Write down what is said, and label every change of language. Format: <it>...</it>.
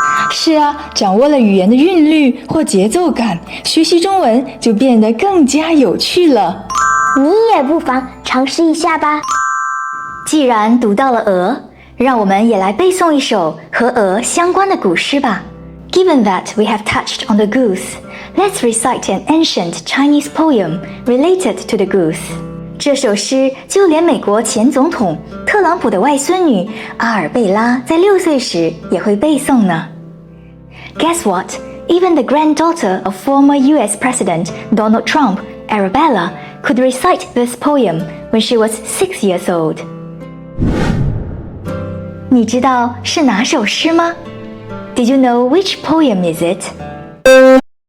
<zh>是啊，掌握了语言的韵律或节奏感，学习中文就变得更加有趣了。你也不妨尝试一下吧。既然读到了鹅，让我们也来背诵一首和鹅相关的古诗吧。</zh> <en>Given that we have touched on the goose, let's recite an ancient Chinese poem related to the goose.</en> <zh>这首诗就连美国前总统特朗普的外孙女阿尔贝拉在6岁时也会背诵呢。</zh> <en>Guess what? Even the granddaughter of former US President Donald Trump, Arabella, could recite this poem when she was 6 years old.</en> <zh>你知道是哪首诗吗？</zh> <en>Did you know which poem is it?</en>